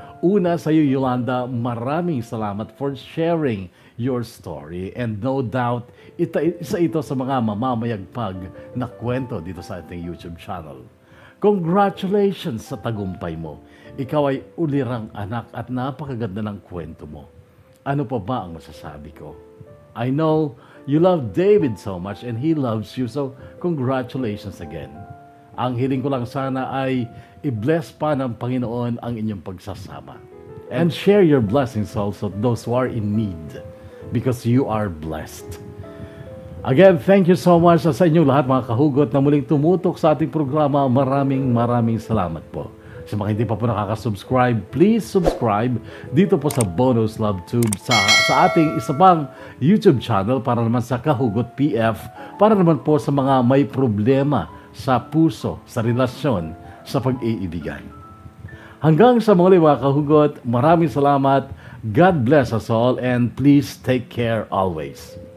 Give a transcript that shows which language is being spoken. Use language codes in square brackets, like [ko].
[tl] Una sa iyo, Yolanda, maraming salamat [en] for sharing your story and no doubt [tl] isa ito sa mga mamamayagpag na kwento dito sa ating YouTube channel. Congratulations sa tagumpay mo. Ikaw ay ulirang anak at napakaganda ng kwento mo. Ano pa ba ang masasabi ko? [en] I know you love David so much and he loves you, so congratulations again. [tl] Ang hiling ko lang sana ay i-bless pa ng Panginoon ang inyong pagsasama. [en] And share your blessings also to those who are in need because you are blessed. Again, thank you so much [tl] sa inyong lahat mga kahugot na muling tumutok sa ating programa. Maraming salamat po. Sa mga hindi pa po nakaka-subscribe, [en] please subscribe [tl] dito po sa Bono's Love Tube sa ating isa pang YouTube channel para naman sa Kahugot PF, para naman po sa mga may problema sa puso, sa relasyon, sa pag-iibigan. Hanggang sa muli mga kahugot, maraming salamat. [en] God bless us all and please take care always.